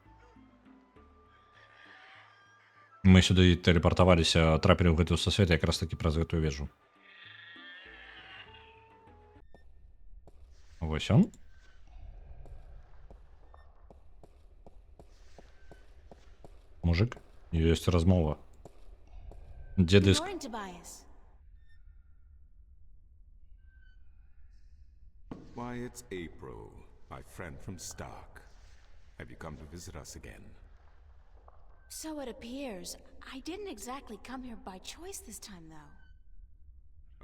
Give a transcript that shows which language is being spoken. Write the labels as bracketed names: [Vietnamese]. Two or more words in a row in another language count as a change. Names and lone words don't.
[Belarusian] Мы сюды тэлепартаваліся, трапілі ў гэты сусвет якраз такі праз гэтую вежу. Вось он. Мужик, ёсць размова. Дзе [English] Good [Belarusian] дыск? [English] morning, Tobias. Why, it's April, my friend from Stark. Have you come to visit us again? So it appears. I didn't exactly come here by choice this time, though.